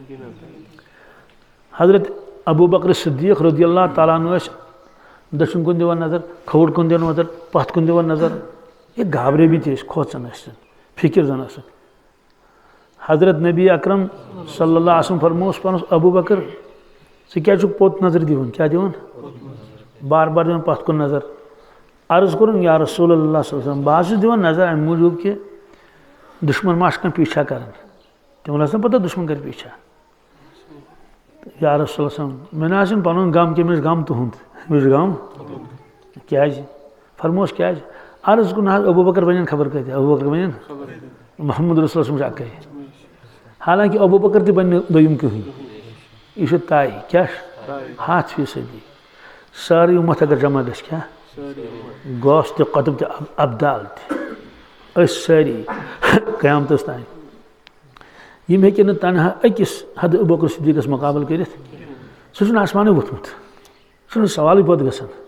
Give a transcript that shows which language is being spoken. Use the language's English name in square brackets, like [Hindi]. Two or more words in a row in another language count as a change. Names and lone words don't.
[Kashmiri] حضرت ابوٗ بکر صدیٖق [Arabic] رضی اللہ تعالیٰ عنہ [Kashmiri] ٲسۍ دٔچھُن کُن دِوان نظر کھووُر کُن دِوان نظر پتھ کُن دِوان نظر یہِ گابرٲمٕتۍ ٲسۍ کھوژان ٲسۍ فِکر زن ٲسٕکھ حضرت نبی اکرم [Arabic] صلی اللہ علیہ وسلم [Kashmiri] فرمووُس پنُن ابوٗ بکر ژٕ کیٛازِ چھُکھ پوٚت نظر دِوان کیٛاہ دِوان بار بار دِوان پتھ کُن نظر عرض کوٚرُن [Arabic] یا رسول اللہ صلی اللہ علیہ وسلم [Kashmiri] بہٕ حظ چھُس دِوان نظر امہِ موٗجوٗب کہِ دُشمن ما چھُ کانٛہہ پیٖچھا کران تِمن ٲس نہ پتہ دُشمن کرِ پیٖچھا [Arabic] یا رسول اللہ وسلم [Kashmiri] مےٚ نہ حظ چھُنہٕ پنُن غم کینٛہہ مےٚ چھُ غم تُہُنٛد مےٚ چھُ غم کیٛازِ فرمووُس کیٛازِ عرض کوٚر نہ حظ ابوٗ بکر بنن خبر کۭتیاہ ابوٗ بکر بنن محمد رسول صٲب چھُ اکٕے حالانکہِ ابوٗ بکر تہِ بنہِ نہٕ دوٚیِم کٕہٕنۍ یہِ چھُ طے کیٛاہ چھُ 100% سٲرٕے اُمت اگر جمع گژھِ کیٛاہ گوس تہِ قطب تہِ ابدال تہِ أسۍ سٲری قیامتس تانۍ یِم ہیٚکن نہٕ تنہا أکِس حضرت ابوٗ بکر صدیٖقس مُقابلہٕ کٔرِتھ سُہ چھُنہٕ آسمانے ووٚتھمُت سُہ چھُنہٕ سوالٕے پتہٕ گژھان